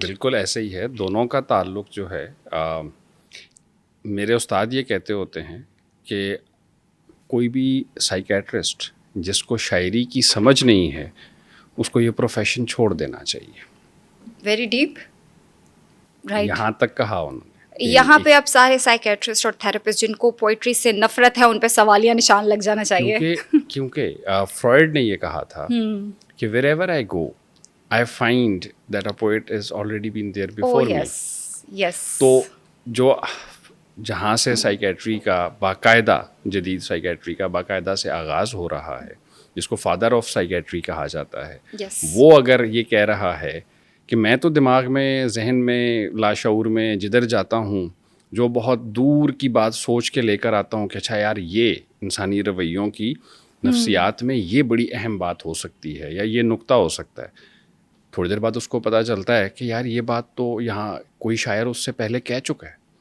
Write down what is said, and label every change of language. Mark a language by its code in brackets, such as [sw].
[hi] बिल्कुल ऐसे ही है, दोनों का ताल्लुक जो है मेरे उस्ताद ये कहते होते हैं कि कोई भी साइकेट्रिस्ट जिसको शायरी की समझ नहीं है उसको ये प्रोफेशन छोड़ देना चाहिए। [en] Very deep. Right. [hi] यहाँ तक कहा उन्होंने। यहाँ पे अब सारे साइकेट्रिस्ट और थेरेपिस्ट जिनको पोइट्री से नफरत है उन पे सवालिया निशान लग जाना चाहिए। क्योंकि फ्रॉइड ने ये कहा था कि [en] wherever I go, I find that a poet has already been there before me. Yes. [hi] तो जो जहाँ से साइकेट्री का बाकायदा, जदीद साइकेट्री का बाकायदा से आगाज़ हो रहा है, जिसको फादर ऑफ साइकेट्री कहा जाता है, वो अगर ये कह रहा है कि मैं तो दिमाग में, जहन में, लाशऊर में जिधर जाता हूँ जो बहुत दूर की बात सोच के लेकर आता हूँ कि अच्छा यार ये इंसानी रवैयों की नफ्सियात में ये बड़ी अहम बात हो सकती है या ये नुक्ता हो सकता है, थोड़ी देर बाद उसको पता चलता है कि यार ये बात तो यहाँ कोई शायर उससे पहले कह चुका है।